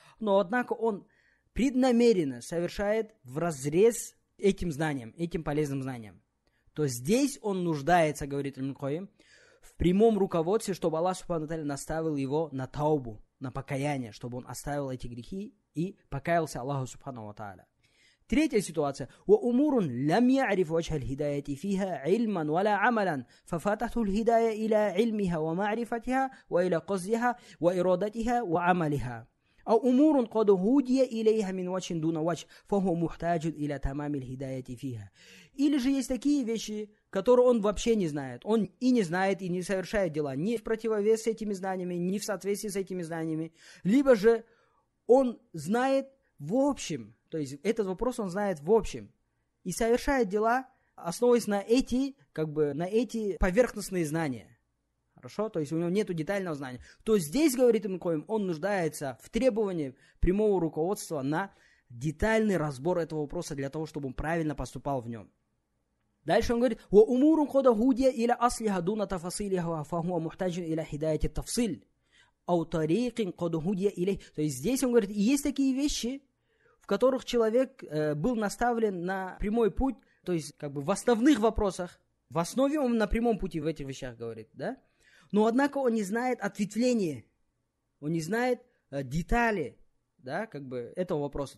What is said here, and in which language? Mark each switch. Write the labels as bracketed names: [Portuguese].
[Russian] Но, однако, он преднамеренно совершает вразрез этим знанием, этим полезным знанием. То здесь он нуждается, говорит Ибн Кайим, в прямом руководстве, чтобы Аллах Субхану Тааля наставил его на таубу, на покаяние, чтобы он оставил эти грехи и покаялся Аллаху Субхану Тааля. Третья ситуация. [Arabic] وَأُمُورٌ لَمْ يَعْرِفْ وَجْهَ الْهِدَايَةِ فِيهَا عِلْمًا وَلَا عَمَلًا فَفَاتَتْهُ الْهِدَايَةِ إِلَى عِلْمِهَا وَمَعْرِفَتِهَا وَإِلَى قَصْدِهَا وَإِرَادَتِهَا وَعَمَلِهَا أو أمور قد هودي إليها من وجه دون وجه فهو محتاج إلى تمام الهداية فيها. [Russian] Или же есть такие вещи, которые он вообще не знает. Он и не знает, и не совершает дела ни в противовес с этими знаниями, ни в соответствии с этими знаниями. Либо же он знает в общем, то есть этот вопрос он знает в общем, и совершает дела, основываясь на эти поверхностные знания. Хорошо? То есть у него нет детального знания. То здесь, говорит Ибн Кайим, он нуждается в требовании прямого руководства на детальный разбор этого вопроса для того, чтобы он правильно поступал в нем. Дальше он говорит, [Arabic] وَأُمُورٌ قَدْ هُدِيَ إِلَى أَصْلِهَا دُونَ تَفَصِيلِهَا فَهُوَ مُحْتَاجٌ إِلَى هِدَايَةِ التَّفْصِيلِ أَوْ طَرِيقٍ قَدْ هُدِيَ إِلَيْهِ. [Russian] То есть здесь он говорит, и есть такие вещи, в которых человек был наставлен на прямой путь, то есть в основных вопросах, в основе он на прямом пути в этих вещах говорит, да? Но, однако, он не знает ответвления, он не знает детали, да, этого вопроса.